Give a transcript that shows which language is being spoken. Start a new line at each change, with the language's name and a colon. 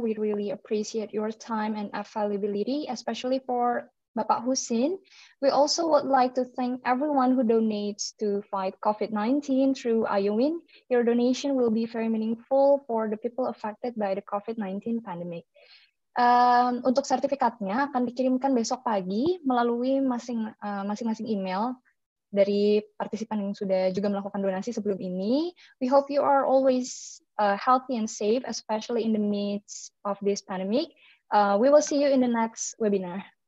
English: We really appreciate your time and availability, especially for Bapak Husin. We also would like to thank everyone who donates to fight COVID-19 through IOWIN. Your donation will be very meaningful for the people affected by the COVID-19 pandemic.
Indonesian: Untuk sertifikatnya akan dikirimkan besok pagi melalui masing-masing email dari partisipan yang sudah juga melakukan donasi sebelum ini.
English: We hope you are always healthy and safe, especially in the midst of this pandemic. We will see you in the next webinar.